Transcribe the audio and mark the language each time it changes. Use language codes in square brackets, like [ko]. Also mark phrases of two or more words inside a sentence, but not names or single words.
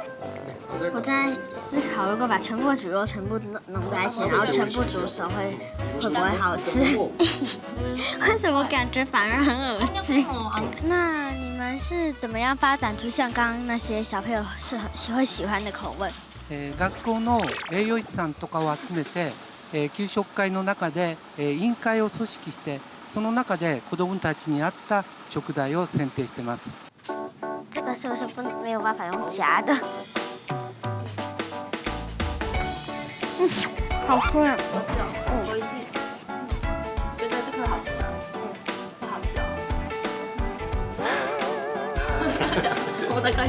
[zh] 我在思考，如果把全部蒟蒻全部弄在一起，然后全部煮熟，会不会好吃？为什么感觉反而很恶心？那你们是怎么样发展出像刚刚那些小朋友会喜欢的口味？ [ja] 学校の栄養士さんとかを集めて、給食会の中で、委員会を組織して、その中で子どもたちに合った食材を選定してます。 [zh] 这个是不是没有办法用夹的？好吃。我知道，我也是觉得这个好吃吗？不好吃哦。我大概。